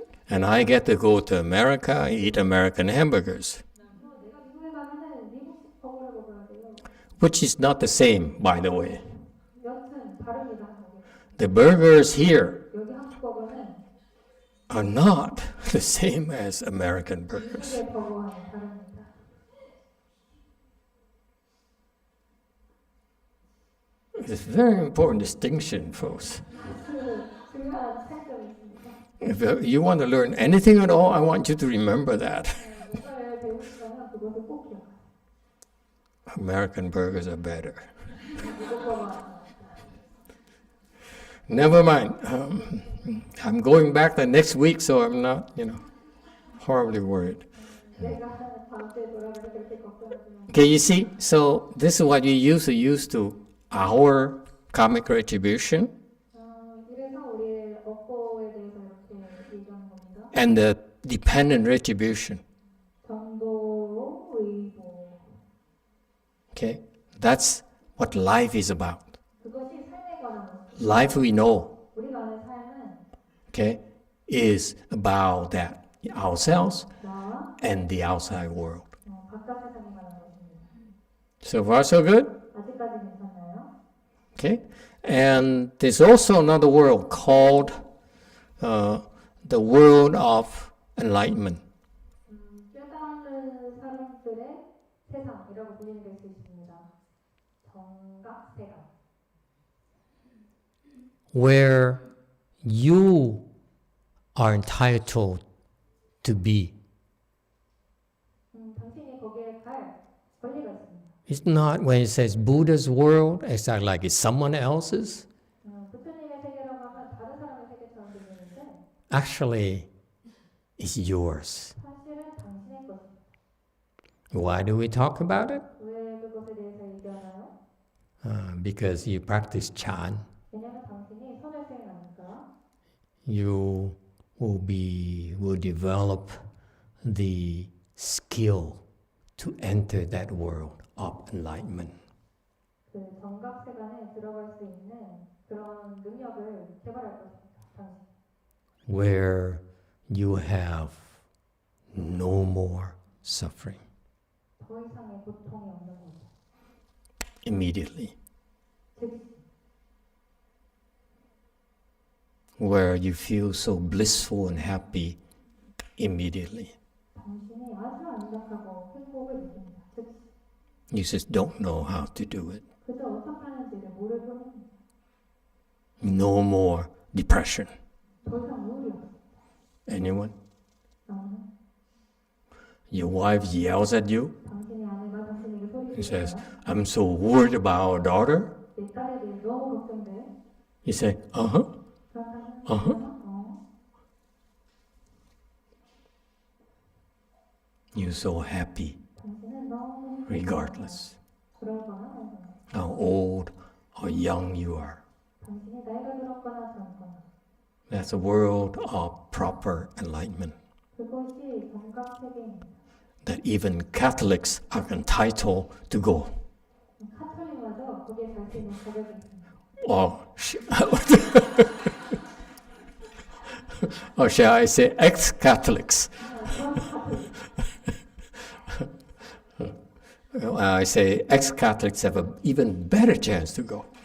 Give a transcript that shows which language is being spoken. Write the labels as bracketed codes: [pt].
[en] And I get to go to America, eat American hamburgers, [ko] 내가 미국에 가면은 미국식 버거를 먹어야 돼요. [en] which is not the same, by the way. [ko] 여튼 다릅니다, 한국에. [en] The burgers here [ko] 여기 한국 버거는 [en] are not the same as American burgers. [ko] 미국의 버거와는 다릅니다. [en] It's a very important distinction, folks. [ko] 중요한 차이점이 있습니다. [en] If you want to learn anything at all, I want you to remember that. [ko] 뭔가를 배우시려면 그것을 꼭 기억하세요. [en] American burgers are better. [ko] 미국 버거는 [en] Never mind. I'm going back the next week, so I'm not, horribly worried. [ko] 내가 다음 주에 돌아가서 그렇게 걱정하지만 [en] Okay, you see, so this is what we used to our karmic retribution [ko] 이래서 우리의 업보에 대해서 이렇게 얘기하는 겁니다. [en] and the dependent retribution. [ko] 전도, 의보. [en] Okay, that's what life is about. [ko] 그것이 삶에 관한 것. [en] Life we know, [ko] 우리가 아는 삶은 [en] okay, is about that ourselves [ko] 나와 [en] and the outside world. [ko] 바깥 세상에 관한 것입니다. [en] So far, so good. [ko] 아직까지 괜찮나요? [en] Okay, and there's also another world called the world of enlightenment. [ko] 깨달은 사람들의 세상이라고 불리는 수 있습니다. 정각 세상. [en] Where you are entitled to be. [ko] 당신이 거기에 갈 권리가 있습니다. [en] It's not when it says Buddha's world, it's not like it's someone else's. [ko] 부처님의 세계라고 하면 다른 사람의 세계처럼 들리는데 [en] Actually, it's yours. [ko] 사실은 당신의 것입니다. [en] Why do we talk about it? [ko] 왜 그것에 대해서 얘기하나요? [en] Because you practice Chan. [ko] 왜냐하면 당신이 선을 수행하니까 [en] You will develop the skill to enter that world of enlightenment. [ko] 그 정각 세간에 들어갈 수 있는 그런 능력을 개발할 것입니다. 당신. [en] Where you have no more suffering. [ko] 더 이상의 고통이 없는 거죠. [en] Immediately. [ko] 즉 [en] Where you feel so blissful and happy immediately. [ko] 당신이 아주 안락하고 행복을 느낍니다. 즉 [en] You just don't know how to do it. [ko] 그저 어떻게 하는지를 모를 뿐입니다. [en] No more depression. [ko] 더 이상 우울이 없습니다. [en] Anyone? [ko] 나오는 [en] Your wife yells at you [ko] 당신의 아내가 당신에게 [en] and [ko] 소리를 [en] says, [ko] 질러요. [en] I'm so worried about our daughter. [ko] 내 딸에 대해 너무 걱정돼. [en] You say, uh-huh. [ko] 그렇다면 [en] You're so happy [ko] 당신은 너무 [en] regardless [ko] 그러거나 말거나 [en] how old or young you are. [ko] 당신이 나이가 들었거나 젊거나 [en] That's a world of proper enlightenment. [ko] 그것이 정각 세계입니다. [en] That even Catholics are entitled to go. [ko] 카톨릭마저 거기에 갈 수 있는 자격이 있습니다. [en] Or shall I say ex-Catholics? I say ex-Catholics have an even better chance to go.